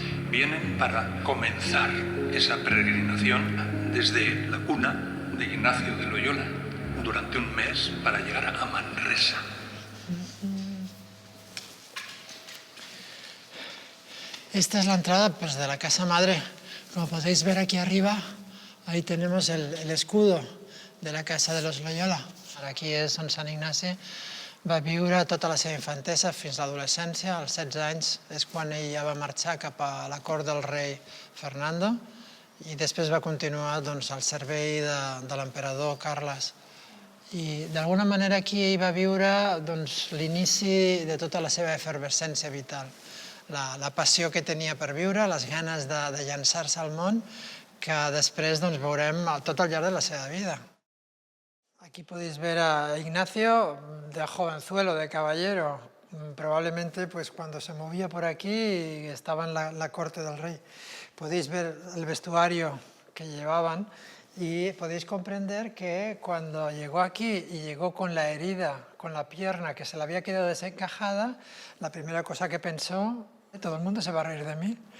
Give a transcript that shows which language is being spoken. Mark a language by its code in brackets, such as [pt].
[es] Vienen para comenzar esa peregrinación desde la cuna de Ignacio de Loyola durante un mes para llegar a Manresa. Esta es la entrada pues, de la casa madre. Como podéis ver aquí arriba, ahí tenemos el escudo de la casa de los Loyola. [ca] Aquí és on Sant Ignasi va viure tota la seva infantesa fins a l'adolescència. Als 16 anys és quan ell ja va marxar cap a la cort del rei Fernando i després va continuar doncs, al servei de l'emperador Carles. I d'alguna manera aquí ell va viure doncs, l'inici de tota la seva efervescència vital. La passió que tenia per viure, les ganes de llançar-se al món, que després doncs, veurem tot al llarg de la seva vida. [es] Aquí podéis ver a Ignacio de jovenzuelo, de caballero. Probablemente pues, cuando se movía por aquí estaba en la corte del rey. Podéis ver el vestuario que llevaban y podéis comprender que cuando llegó aquí y llegó con la herida, con la pierna que se le había quedado desencajada, la primera cosa que pensó, todo el mundo se va a reír de mí.